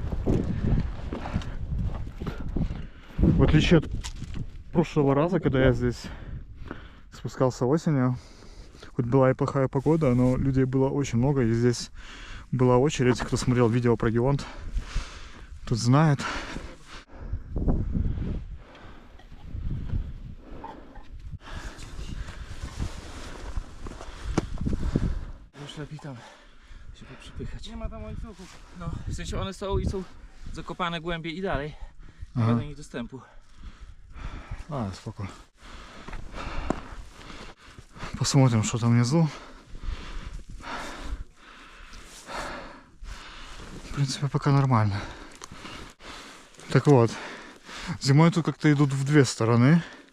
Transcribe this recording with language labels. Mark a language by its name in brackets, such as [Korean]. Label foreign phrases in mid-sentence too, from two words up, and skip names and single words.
[Russian] В отличие от прошлого раза, когда я здесь спускался осенью, хоть была и плохая погода, но людей было очень много, и здесь была очередь. Кто смотрел видео про Геонт, тут знает. [Polish] Już lepiej tam się przypychać. Nie ma tam łańcuchów. No, w sensie one są i są zakopane głębiej i dalej. Nie [Russian] Ага. [Polish] ma do nich dostępu. [Russian] А, спокойно. Посмотрим, что там внизу. В принципе, пока нормально. Так вот, зимой тут как-то идут в две стороны.